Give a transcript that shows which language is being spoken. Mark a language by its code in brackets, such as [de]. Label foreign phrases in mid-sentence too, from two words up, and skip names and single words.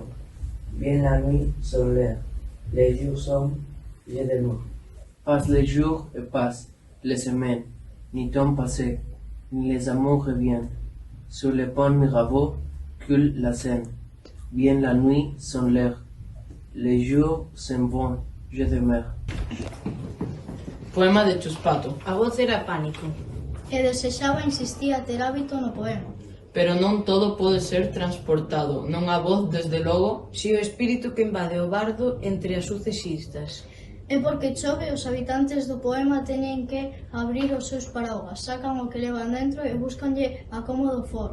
[fr] Bien la nuit sont l'air, les jours sont, je demeure. Passent les jours et passent les semaines, ni temps passé, ni les amours reviennent. Sur le pont Mirabeau coule la Seine. Bien la nuit sont l'air, les jours s'en vont, je demeure. [gl] Poema de Chuspato. A voz era pánico. E desexaba insistía ter hábito no poema. Pero non todo pode ser transportado, non a voz, desde logo, si o espírito que invade o bardo entre as sucesistas. É porque chove, os habitantes do poema teñen que abrir os seus paraguas, sacan o que levan dentro e buscanlle acómodo foro.